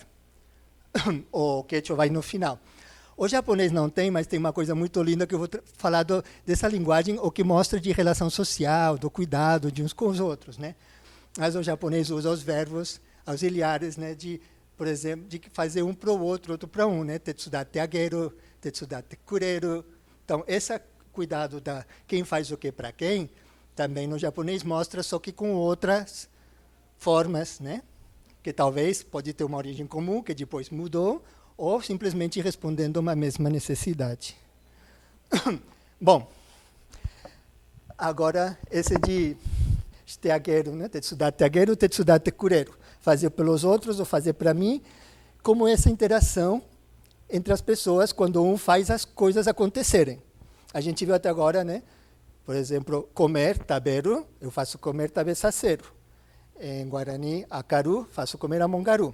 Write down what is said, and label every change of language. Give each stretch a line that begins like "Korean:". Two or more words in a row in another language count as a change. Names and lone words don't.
Portuguese: O quechua vai no final. O japonês não tem, mas tem uma coisa muito linda que eu vou falar dessa linguagem, o que mostra de relação social, do cuidado de uns com os outros, né? Mas o japonês usa os verbos auxiliares, né? Por exemplo, de fazer um para o outro para um, né?
Japanese: 手伝ってあげる、手伝ってくれる.
Portuguese: Então, esse cuidado da quem faz o que para quem, também no japonês mostra, só que com outras formas, né? Que talvez pode ter uma origem comum, que depois mudou, ou simplesmente respondendo a uma mesma necessidade. Bom, agora esse de teageru, né?
Japanese: 手伝ってあげる、手伝ってくれる.
Portuguese: Fazer pelos outros ou fazer para mim, como essa interação entre as pessoas quando um faz as coisas acontecerem. A gente viu até agora, né? Por exemplo, comer, taberu, eu faço comer tabesaceru. Em Guarani, akaru, faço comer amongaru.